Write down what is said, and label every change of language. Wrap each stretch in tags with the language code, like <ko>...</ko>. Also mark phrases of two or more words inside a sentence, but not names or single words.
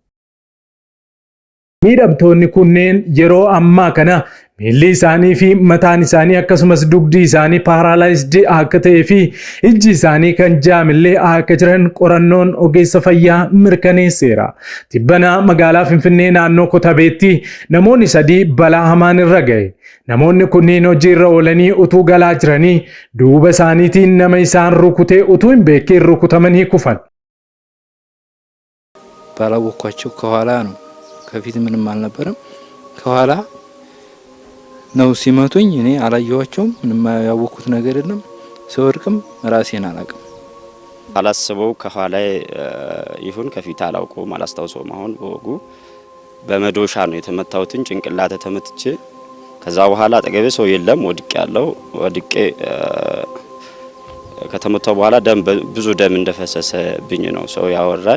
<om>Miidhamtoonni kunneen yeroo ammaa kana miilli isaanii fi mataan isaanii akkasumas dugdi isaanii paralyzed akka ta'ee fi ijji isaanii kan jaamillee akka jiran qorannoon ogeessa fayyaa mirkaneesseera. Tibbana magaalaa Finfinnee naannoo Kotabeetti namoonni 3 balaa hamaan irra ga'e. Namoonni kunniin hojii irra oolanii utuu galaa jiranii duuba isaaniitiin nama isaan rukutee utuu hin beekin rukutamanii kufan.</om> <am>ባላወኳቸው ከኋላ ነው ከፊት ምንም አልነበረም ከኋላ ነው ሲመቱኝ እኔ አላየኋቸውም ምንም ያወኩት ነገር የለም ሰወርቅም ራሴን አላቅም አላስበው ከኋላ ይሁን ከፊት አላውቀውም አላስታውሰውም አሁን በወጉ በመዶሻ ነው የተመታሁትን ጭንቅላቴ ተመትቼ ከዛ በኋላ አጠገቤ ሰው የለም ወድቄ ከተመታው በኋላ ብዙ ደም እንደፈሰሰብኝ ነው ሰው ያወራኝ</am>